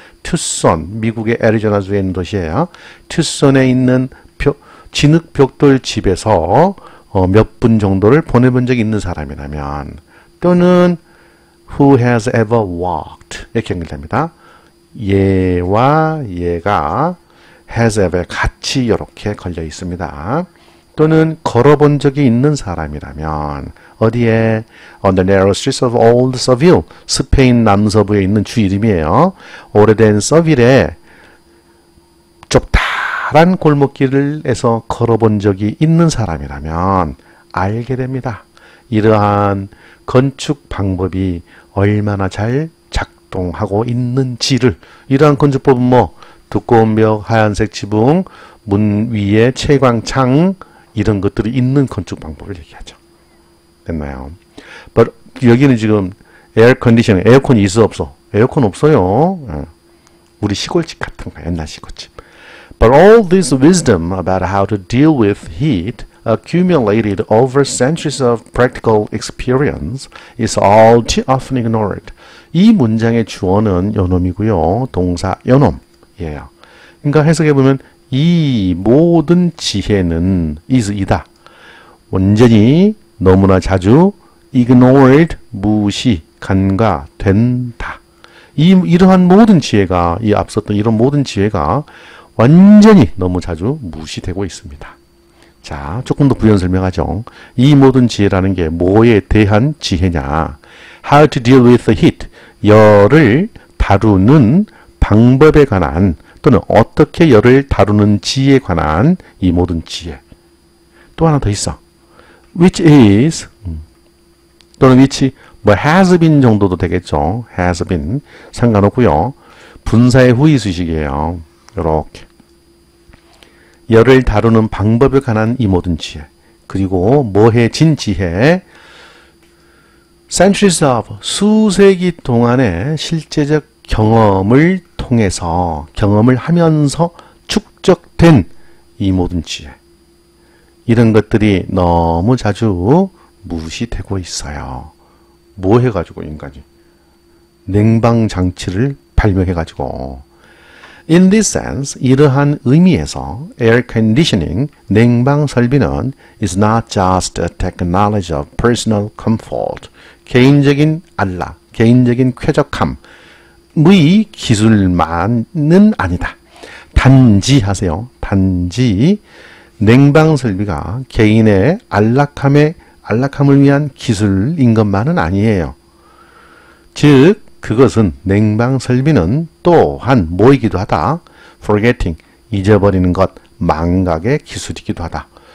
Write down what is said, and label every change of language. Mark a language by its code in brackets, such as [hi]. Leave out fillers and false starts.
[ko] 투손, 미국의 애리조나주에 있는 도시예요. 투손에 있는 진흙 벽돌 집에서 몇 분 정도를 보내본 적 있는 사람이라면 또는 [en] who has ever walked [ko] 이렇게 연결됩니다. 얘와 얘가 [en] has ever [ko] 같이 이렇게 걸려 있습니다. 또는 걸어본 적이 있는 사람이라면 어디에? [en] On the narrow streets of old Seville [ko] 스페인 남서부에 있는 주 이름이에요. 오래된 서빌에 좁다란 골목길에서 걸어본 적이 있는 사람이라면 알게 됩니다. 이러한 건축 방법이 얼마나 잘 작동하고 있는지를. 이러한 건축법은 뭐 두꺼운 벽, 하얀색 지붕, 문 위에 채광창 이런 것들이 있는 건축 방법을 얘기하죠. 됐나요? But 여기는 지금 에어 컨디셔닝, 에어컨이 있어 없어? 에어컨 없어요. 우리 시골집 같은 거, 옛날 시골집. [en] But all this wisdom about how to deal with heat accumulated over centuries of practical experience is all too often ignored. [ko] 이 문장의 주어는 요놈이고요. 동사 요놈이에요. 그러니까 해석해보면 이 모든 지혜는 이다. 완전히 너무나 자주 ignored, 무시, 간과된다. 이러한 모든 지혜가, 이 앞섰던 이런 모든 지혜가 완전히 너무 자주 무시되고 있습니다. 자, 조금 더 부연 설명하죠. 이 모든 지혜라는 게 뭐에 대한 지혜냐? [en] How to deal with the heat. [ko] 열을 다루는 방법에 관한 또는 어떻게 열을 다루는지에 관한 이 모든 지혜. 또 하나 더 있어. [en] Which is [ko] 또는 [en] which [ko] 뭐 [en] has been [ko] 정도도 되겠죠. [en] has been [ko] 상관없고요. 분사의 후이 수식이에요. 이렇게 열을 다루는 방법에 관한 이 모든 지혜. 그리고 뭐해진 지혜. [en] centuries of [ko] 수세기 동안의 실제적 경험을 통해서 경험을 하면서 축적된 이 모든 지혜. 이런 것들이 너무 자주 무시되고 있어요. 뭐 해가지고 인간이? 냉방장치를 발명해가지고. [en] In this sense, [ko] 이러한 의미에서 [en] air conditioning, [ko] 냉방 설비는 [en] is not just a technology of personal comfort, [ko] 개인적인 안락, 개인적인 쾌적함의 기술만은 아니다. 단지 하세요. 단지 냉방 설비가 개인의 안락함을 위한 기술인 것만은 아니에요. 즉 그것은 냉방 설비는 또한 뭐이기도 하다. forgetting, 잊어버리는 것, 망각의 기술이기도 하다.